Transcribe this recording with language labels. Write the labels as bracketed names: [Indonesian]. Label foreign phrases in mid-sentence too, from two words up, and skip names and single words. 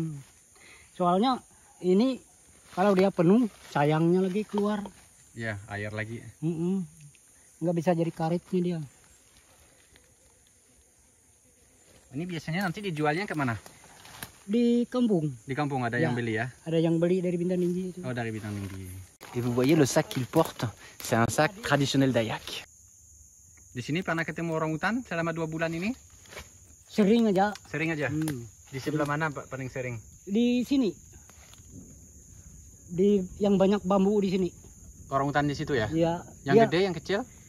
[Indonesian] Soalnya ini kalau dia penuh sayangnya lagi keluar. Iya, air lagi. Nggak bisa jadi karetnya dia. Ini biasanya nanti dijualnya kemana? Di kampung. Di kampung ada yang beli ya? Ada yang beli dari Bintang Tinggi itu. Oh, dari Bintang Tinggi. [French] Et vous voyez le sac qu'il porte, c'est un sac traditionnel Dayak. [Indonesian] Di sini pernah ketemu orang hutan selama 2 bulan ini? Sering aja. Sering aja? Di sebelah mana Pak paling sering? Di sini. Di yang banyak bambu di sini. Orang hutan di situ ya? Iya. Yang dia, gede, yang kecil?